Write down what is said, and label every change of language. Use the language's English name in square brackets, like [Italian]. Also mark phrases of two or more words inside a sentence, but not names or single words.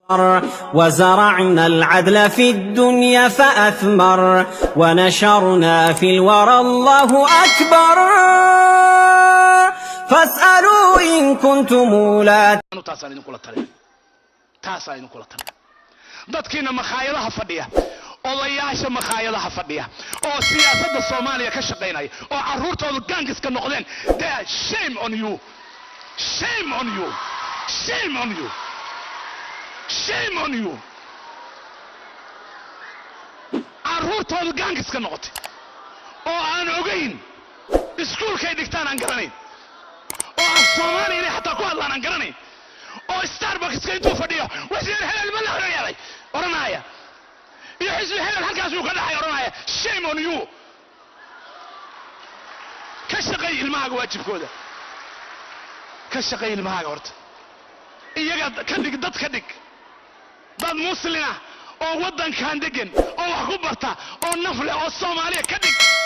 [Arabic] وزرعنا العدل في الدنيا فأثمر ونشرنا في الورى الله أكبر فاسألوا إن كنتم لا [Somali] dadkiina makhaayadaha fadhiya odayaasha makhaayadaha fadhiya oo siyaasadda Soomaaliya ka shaqeynaya oo caruurtoodu gaangiska noqdeen [English] shame on you shame on you shame on you shame on you [Somali] caruurtoodu gaangiska noqotay oo aan ogeyn iskuulkay dhigtaan aan garanayn oo aan Soomaaliya xataa ku hadlaan aan garanayn oo Starbucks intuu fadhiyo wasiir helal ma la xoriyay oranaya iyo xisbi helal halkaas uu ka dhaxay oranaya [English] shame on you [Somali] ka shaqay ilmaaga waajibkooda ka shaqay ilmaaga horta iyaga ka dhig dad ka dhig dad muslima oo wadankan degan oo wax ku barta oo nafle oo Soomaaliya ka dhig